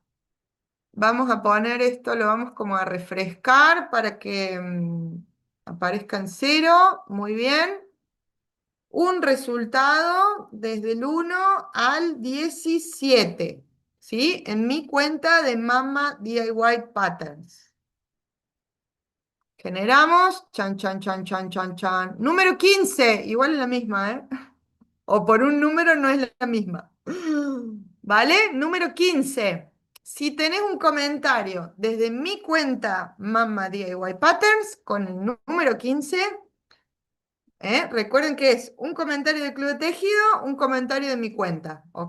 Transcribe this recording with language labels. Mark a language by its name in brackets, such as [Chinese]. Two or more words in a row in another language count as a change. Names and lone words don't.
[Spanish] Vamos a poner esto, lo vamos como a refrescar para que aparezca en cero. Muy bien. Un resultado desde el 1 al 17, ¿sí? En mi cuenta de Mama DIY Patterns. Generamos, chan, chan, chan, chan, chan, chan. Número 15, igual es la misma, ¿eh? O por un número no es la misma. ¿Vale? Número 15. Si tenés un comentario desde mi cuenta Mama DIY Patterns con el número 15, recuerden que es un comentario del Club de Tejido, un comentario de mi cuenta, ¿ok?